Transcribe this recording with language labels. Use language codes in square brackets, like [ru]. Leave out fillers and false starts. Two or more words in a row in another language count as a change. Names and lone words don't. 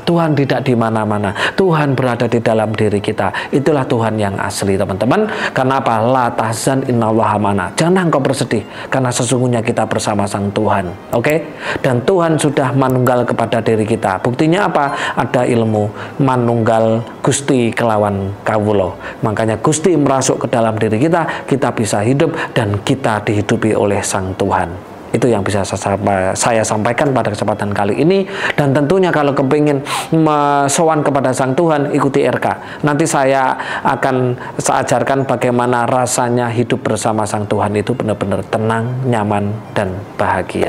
[id] Tuhan tidak di mana-mana. Tuhan berada di dalam diri kita. Itulah Tuhan yang asli teman-teman. Karena apa? [ar] لا تحزن إن الله معنا. [id] Jangan engkau bersedih, karena sesungguhnya kita bersama Sang Tuhan. Oke? Dan Tuhan sudah manunggal kepada diri kita. Buktinya apa? Ada ilmu [jv] manunggal Gusti kelawan kawulo. [id] Makanya Gusti merasuk ke dalam diri kita, kita bisa hidup dan kita dihidupi oleh Sang Tuhan. Itu yang bisa saya sampaikan pada kesempatan kali ini. Dan tentunya kalau [jv] kepingin sowan [id] kepada Sang Tuhan, ikuti RK. Nanti saya akan ajarkan bagaimana rasanya hidup bersama Sang Tuhan itu benar-benar tenang, nyaman, dan bahagia.